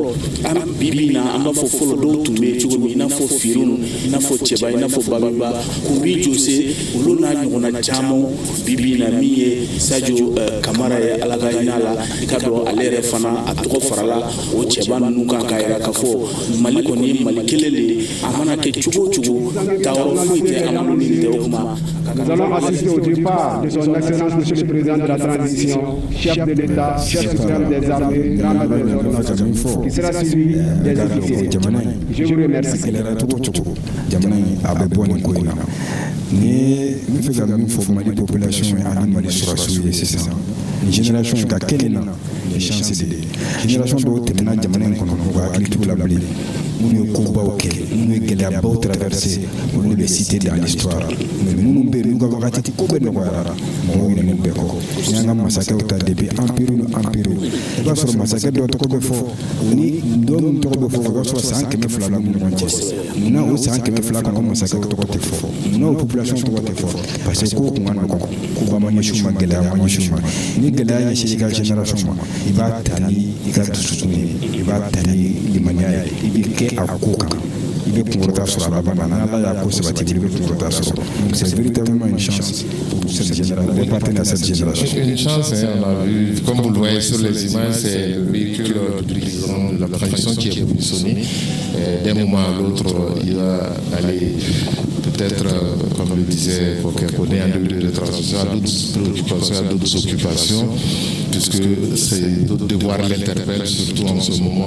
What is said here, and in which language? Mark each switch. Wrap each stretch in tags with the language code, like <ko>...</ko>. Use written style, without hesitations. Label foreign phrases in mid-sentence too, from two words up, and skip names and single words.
<bm>an bi na an b'a fɔ fɔlɔ dɔw tun bɛ cogo min i n'a fɔ Firinw i n'a fɔ Cɛba i n'a fɔ Babiba Kunbi Jose olu n'a ɲɔgɔnna caman bi na min ye Sadio Kamara ye ala ka hinɛ a la i ka dɔn ale yɛrɛ fana a tɔgɔ farala o cɛba ninnu kan k'a yira k'a fɔ Mali kɔni ye Mali kelen de ye a mana kɛ cogo o cogo taayɔrɔ foyi tɛ an bolo nin tɛ o kuma.</bm> <fr>Nous allons assister au départ de son Excellence Monsieur le Président de la Transition, chef de l'État, chef suprême des armées, grand maître des ordres, qui sera suivi des officiers. Je vous remercie.</fr> <bm>Ni fɛ ka min fɔ Mali population ye ani Mali sɔrɔsiw ye sisan ni génération ka kelen na ni</bm> <fr>chance de génération</fr> <bm>dɔw tɛmɛna jamana in kɔnɔ u ka hakili t'u la bilen minnu ye kobaw kɛ minnu ye gɛlɛyabaw traversé olu bɛ cité</bm> <fr>dans l'histoire mais</fr> <bm>minnu bɛ yen n'u ka wagati ko bɛɛ nɔgɔyara mɔgɔw ɲinɛnen bɛɛ kɔ ni an ka masakɛw ta</bm> <fr>depuis empire</fr> <bm>ni empire i b'a sɔrɔ masakɛ dɔ tɔgɔ bɛ fɔ ni dɔw min tɔgɔ bɛ fɔ o b'a sɔrɔ san 200 la ni ɲɔgɔn cɛ munna o san 200 kɔnɔ o masakɛw tɔgɔ tɛ fɔ munna o population tɔgɔ tɛ fɔ</bm> <fr>parce que</fr> <bm>ko kun ka nɔgɔn ko ba ma ɲɛsin ma gɛlɛya ma ɲɛsin ma ni gɛlɛya ɲɛsin i ka génération ma i b'a ta ni i ka dusukun ye i b'a ta ni limaniya ye i bɛ kɛ a ko kan i bɛ kunkɔrɔta sɔrɔ a laban na n'Ala y'a ko sabati i bɛ kunkɔrɔta sɔrɔ</bm> <fr>donc c'est véritablement une chance pour cette génération</fr> <bm>de partenaires à cette génération.</bm> <fr>Une chance, on a vu, comme vous le voyez sur les images, c'est le véhicule du président de la transition qui est positionné. D'un moment à l'autre, il va aller peut-être, comme le disait Foucault-Koné, en début de transition, à d'autres préoccupations, à d'autres occupations, puisque ces devoirs l'interpellent surtout en ce moment.</fr>